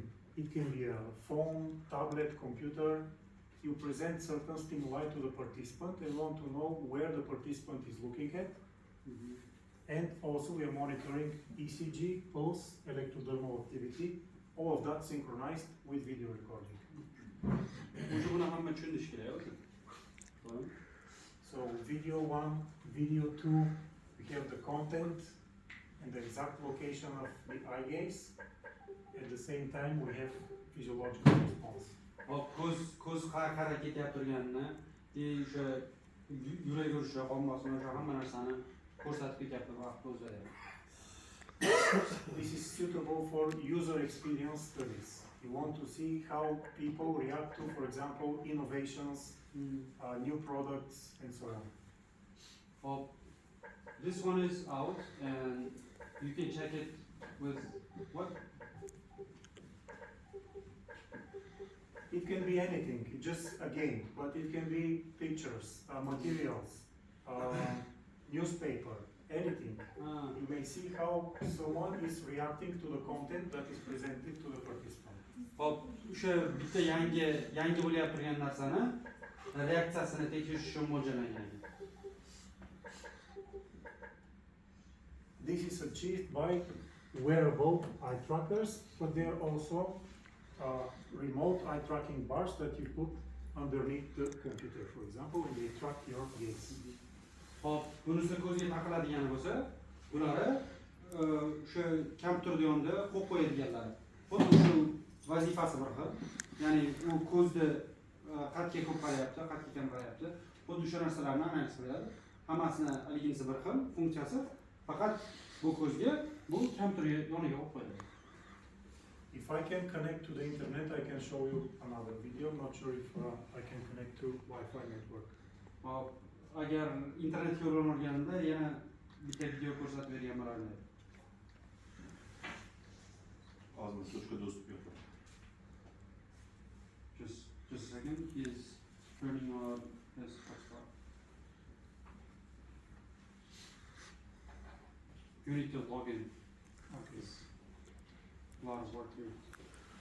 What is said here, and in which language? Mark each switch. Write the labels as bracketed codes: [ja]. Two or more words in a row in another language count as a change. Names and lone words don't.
[en] It can be a phone, tablet, computer. You present certain stimuli to the participant and want to know where the participant is looking at. And also we are monitoring ECG, pulse, electrodermal activity, all of that synchronized with video recording. [uz] O'sha buni hamma tushunish kerak. [en] So video 1, video 2, we have the content and the exact location of the eye gaze. At the same time we have physiological response. [uz] Hop, ko'z qara ketyapti turganini, o'sha yurak urishi, qon bosimi, o'sha hamma narsani ko'rsatib ketyapti vaqt o'zida. [en] This is suitable for user experience studies. You want to see how people react to, for example, innovations, new products, and so on. Hop, this one is out and you can check it with what? It can be anything, just a game, but it can be pictures, materials, newspaper, anything. You may see how someone is reacting to the content that is presented to the participant. [uz] Hop, o'sha bitta yangi bo'layotib turgan narsani reaksiyasini tekshirish uchun mo'ljallangan. [en] This is achieved by wearable eye trackers, but there are also remote eye tracking bars that you put underneath the computer, for example, and they track your gaze. [uz] Hop, bunisi ko'zga taqiladigan bo'lsa, bulari o'sha kompyuter yonida qo'yib qo'yadiganlari. Xuddi shu vazifasi bir xil. Ya'ni u ko'zni qatga ko'p qarayapti, qatga kam qarayapti. Xuddi shu narsalarni analiz qiladi. Hammasini haligisi bir xil funksiyasi, faqat bu ko'zga bu kompyuter yoniga qo'yib qo'yiladi. [en] If I can connect to the internet, I can show you another video. I'm not sure if I can connect to Wi-Fi network. [uz] Hop, agar internetga ulanganimda yana bitta video ko'rsatib bergan bo'lardim. Hozir [ru] точка доступ [uz] yo'q. [en] Just a second. He is turning on his hotspot. You need to log in. Okay. A lot of work here.